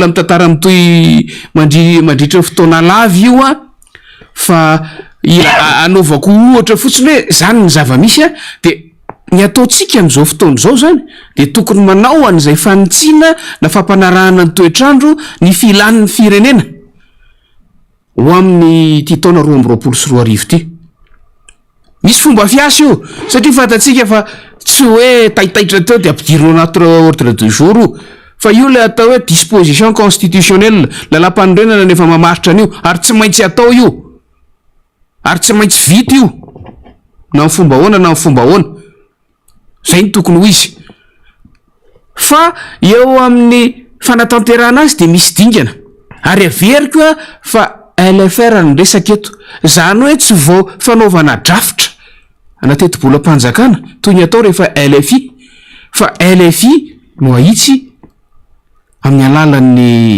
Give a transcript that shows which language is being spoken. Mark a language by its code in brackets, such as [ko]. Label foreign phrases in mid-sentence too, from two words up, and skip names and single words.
[mg] mitantara mitoy mandritra fotoana lavy io a fa anaovako ohatra fotsiny hoe zany ny zava-misy a de ny ataotsika am'izao fotoana zao zany de tokony manao an'izay fanitsiana na fampanarahana ny toetrandro ny filan'ny firenena ho amin'ny ty taona 2024 ty misy fomba fiasa io satria fatatsika fa tsy hoe taitaitra teo de ampidirino anaty [fr] ordre du jour [mg] fa io le atao hoe [fr] disposition constitutionnelle [mg] lalam-panorenana nefa mamaritra an'io ary tsy maintsy atao io ary tsy maintsy vita io na ny fomba hoana na ny fomba hoana zay ny tokony ho izy fa eo amin'ny fanatanterahana azy de misy dingana ary averiko a fa LFR ny resaka eto zany hoe tsy vao fanaovana drafitra anateti-bolam-panjakana toy ny atao rehefa LFI fa LFI no ahitsy amin'ny alalan'ny